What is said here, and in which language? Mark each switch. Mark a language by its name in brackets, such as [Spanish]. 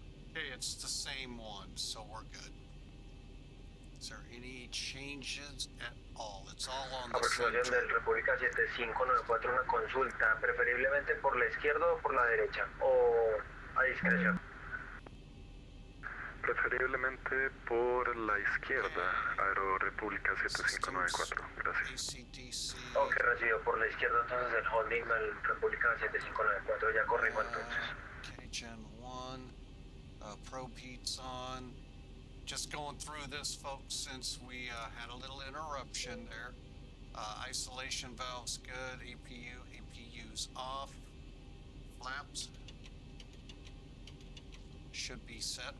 [English] Okay, it's the same one, so we're good. Is there any changes at all? It's all on the same [Spanish] Aproximación del República 7594, una consulta, preferiblemente por la izquierda o por la derecha, o a discreción. Preferiblemente por la izquierda, Aero República 7594, gracias. ACDC. Ok, recibido por la izquierda, entonces el holding del República 7594, ya corrijo entonces. [English] Okay, Gen 1. Probe heat's on. Just going through this, folks, since we had a little interruption there. Isolation valve's good. APU's off. Flaps should be set.